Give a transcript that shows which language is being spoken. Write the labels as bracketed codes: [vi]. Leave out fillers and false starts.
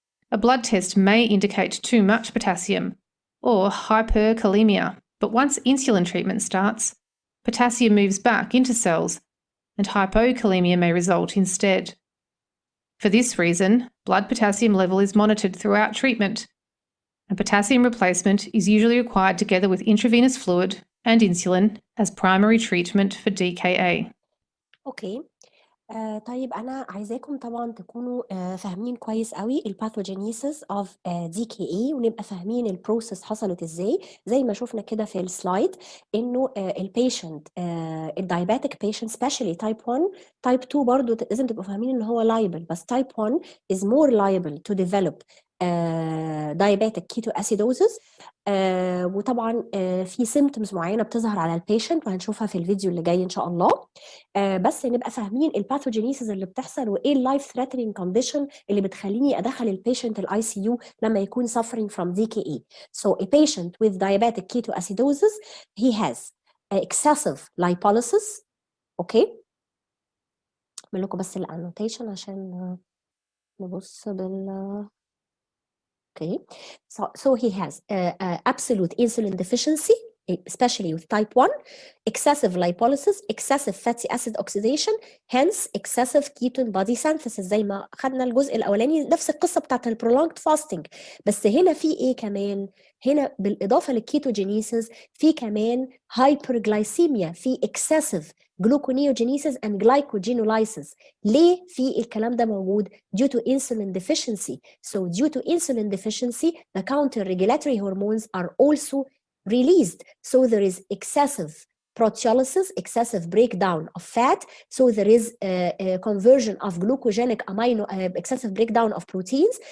[en] A blood test may indicate too much potassium or hyperkalemia, but once insulin treatment starts, potassium moves back into cells and hypokalemia may result instead. For this reason, blood potassium level is monitored throughout treatment, and potassium replacement is usually required together with intravenous fluid and insulin as primary treatment for DKA. Okay. [ar] طيب أنا عايزاكم طبعا تكونوا فاهمين كويس قوي الباثوجينيسيس اوف DKA ونبقى فاهمين البروسيس حصلت ازاي زي ما شفنا كده في السلايد انه البيشنت الدايابيتك بيشنت سبيشالي تايب 1 تايب 2 برضو لازم تبقوا فاهمين ان هو لايبل بس تايب 1 [en] is more liable to develop diabetic ketoacidosis [ar] وطبعا في symptoms معينه بتظهر على البيشنت وهنشوفها في الفيديو اللي جاي ان شاء الله بس نبقى فاهمين الباثوجينيسيس اللي بتحصل وايه اللايف ثريتنينج كونديشن اللي بتخليني ادخل البيشنت الاي سي يو لما يكون [en] suffering from DKA. So a patient with diabetic ketoacidosis he has excessive lipolysis. [ar] اوكي اعمل لكم بس الانوتيشن عشان نبص بال [en] Okay, so he has absolute insulin deficiency, especially with type 1, excessive lipolysis, excessive fatty acid oxidation, hence excessive ketone body synthesis. [ar] زي ما خدنا الجزء الأولاني نفس القصة بتاعت prolonged fasting. بس هنا في إيه كمان؟ هنا بالإضافة للكيتوجينيسيس في كمان hyperglycemia، في [en] excessive gluconeogenesis and glycogenolysis. [ar] ليه في الكلام ده موجود؟ [en] due to insulin deficiency. So due to insulin deficiency, the counter-regulatory hormones are also released. So there is excessive proteolysis, excessive breakdown of fat. So there is a conversion of glucogenic excessive breakdown of proteins.